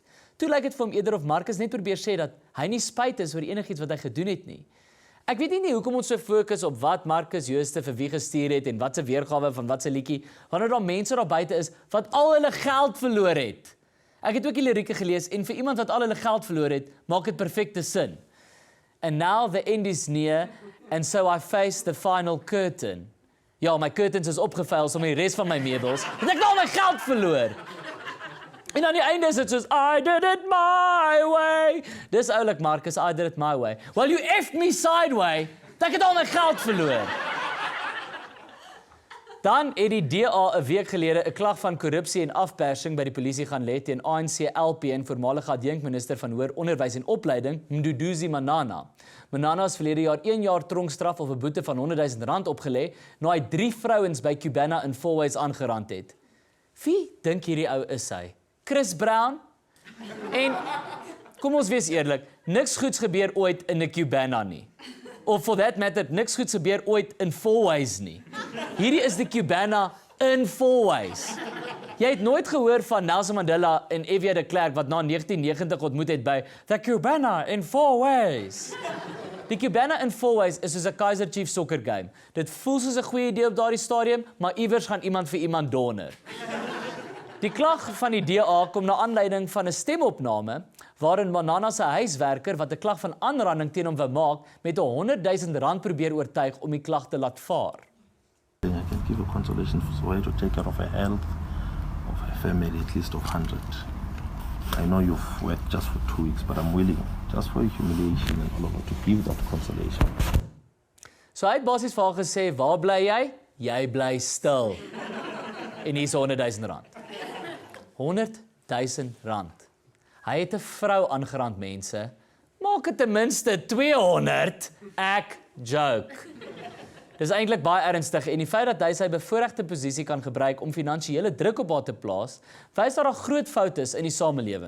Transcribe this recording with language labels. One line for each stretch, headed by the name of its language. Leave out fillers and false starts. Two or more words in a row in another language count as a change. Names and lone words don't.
Afrikaans: Toe lyk dit vir hom eerder of Marcus net probeer sê dat hy nie spyt is oor enigiets wat hy gedoen het nie. Ek weet nie hoekom ons so fokus op wat Marcus Jooste vir wie gestuur het en wat se weergawe van wat se liedjie, wanneer daar mense daar buite is wat al hulle geld verloor het. Ek het ook die lirieke gelees en vir iemand wat al hulle geld verloor het, maak dit perfekte sin.
English: And now the end is near, and so I face the final curtain.
Afrikaans: Ja, my curtains is opgevuil so met die res van my meubels, want ek het al my geld verloor. En aan die einde is dit soos,
English: I did it my way.
Afrikaans: Dis oulik, Marcus,
English: I did it my way. Well, you effed me sideway,
Afrikaans: dat ek het al my geld verloor. Dan het die DA 'n week gelede 'n klag van korrupsie en afpersing by die polisie gaan lê teen ANC LP en voormalige adjunkminister van hoër onderwys en opleiding, Mduduzi Manana. Manana is verlede jaar 1 jaar tronkstraf of 'n boete van R100,000 opgelê, na hy 3 vrouens by Cubana in Fourways aangerand het. Wie dink hierdie ou is hy? Chris Brown? En kom ons wees eerlik, niks goeds gebeur ooit in 'n Cubana nie. Of
English: for that matter,
Afrikaans: niks goeds gebeur ooit in Fourways nie. Hierdie is die Cubana in Fourways. Jy het nooit gehoor van Nelson Mandela en F.W. de Klerk wat na 1990 ontmoet het by The Cubana in Fourways. Die Cubana in Fourways is soos 'n Kaizer Chiefs
English: soccer game.
Afrikaans: Dit voel soos 'n goeie idee op daardie stadium, maar iewers gaan iemand vir iemand donder. Die klag van die DA kom na aanleiding van 'n stemopname waarin Manana se huiswerker wat 'n klag van aanranding teen hom wou maak met R100,000 probeer oortuig om die klag te laat vaar.
English: I can give a consolation for her to take care of her health, of her family, at least of 100. I know you've worked just for 2 weeks, but I'm willing, just for humiliation and all over, to give that consolation.
Afrikaans: So hy het basies vir haar gesê, waar bly jy? Jy bly stil. En hier is R100,000. R100,000. Hy het 'n vrou aangerand, mense. Maak dit ten minste 200. Ek joke. Dis eintlik baie ernstig en die feit dat hy sy bevoorregte posisie kan gebruik om finansiële druk op haar te plaas, wys dat daar groot foute is in die samelewing.